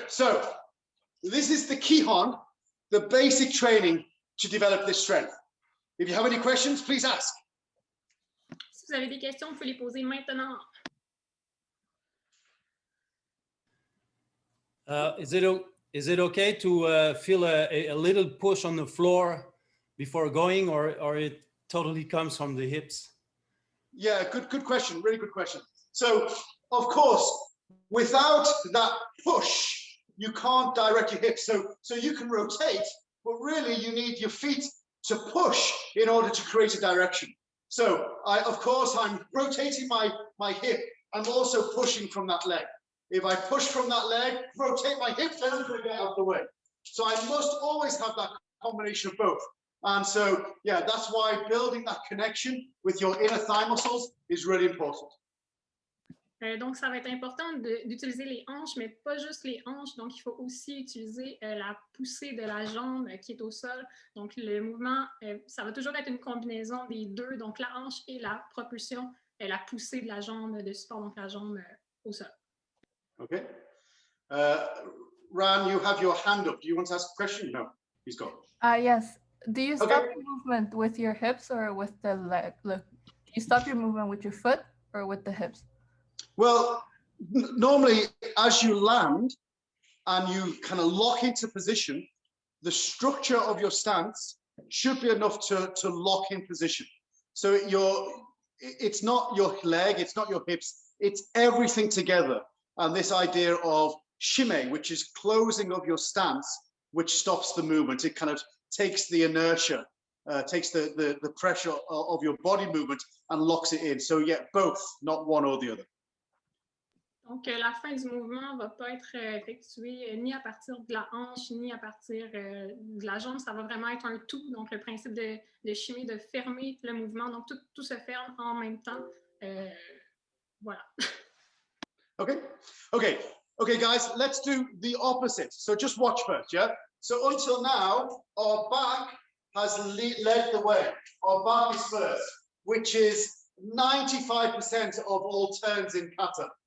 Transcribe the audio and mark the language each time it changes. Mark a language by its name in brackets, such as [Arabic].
[English] So, this is the Kihon, the basic training to develop this strength. If you have any questions, please ask. [French] Si vous avez des questions, vous pouvez les poser maintenant. [English] Is it okay to feel a little push on the floor before going, or it totally comes from the hips? Yeah, good question. Really good question. So, of course, without that push, you can't direct your hips. So you can rotate, but really you need your feet to push in order to create a direction. So of course, I'm rotating my hip. I'm also pushing from that leg. If I push from that leg, rotate my hip, then I'm going to get out of the way. So I must always have that combination of both. And so, yeah, that's why building that connection with your inner thigh muscles is really important. [French] Donc, ça va être important d'utiliser les hanches, mais pas juste les hanches. Donc, il faut aussi utiliser la poussée de la jambe qui est au sol. Donc, le mouvement, ça va toujours être une combinaison des deux. Donc, la hanche et la propulsion, la poussée de la jambe de support, donc la jambe au sol. [English] Okay. Ran, you have your hand up. Do you want to ask a question? No, he's gone. Yes. Do you stop your movement with your hips or with the leg? Look, do you stop your movement with your foot or with the hips? Well, normally as you land and you kind of lock into position, the structure of your stance should be enough to lock in position. So it's not your leg, it's not your hips, it's everything together. And this idea of shime, which is closing of your stance, which stops the movement. It kind of takes the inertia, takes the pressure of your body movement and locks it in. So yeah, both, not one or the other. [French] Donc, la fin du mouvement ne va pas être effectuée ni à partir de la hanche, ni à partir de la jambe. Ça va vraiment être un tout. Donc, le principe de chimie, de fermer le mouvement. Donc, tout se ferme en même temps. Voilà. [English] Okay, guys, let's do the opposite. So just watch first, yeah? So until now, our back has led the way. Our back is first, which is 95% of all turns in kata.